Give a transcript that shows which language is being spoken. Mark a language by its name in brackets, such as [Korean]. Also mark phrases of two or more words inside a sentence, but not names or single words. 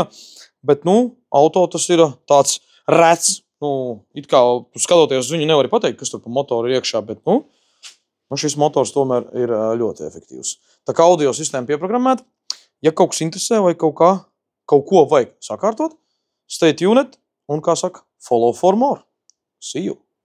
[Latvian] Bet, auto tas ir tāds rets. It kā skatoties uz viņu nevari pateikt, kas tur pa motoru ir iekšā, bet, šis motors tomēr ir ļoti efektīvs. Tā kā audio sistēma pieprogrammēta, ja kaut kas interesē vai kaut ko vajag sakārtot, [English] stay tuned [Latvian] un, kā saka, [English] follow for more. See you!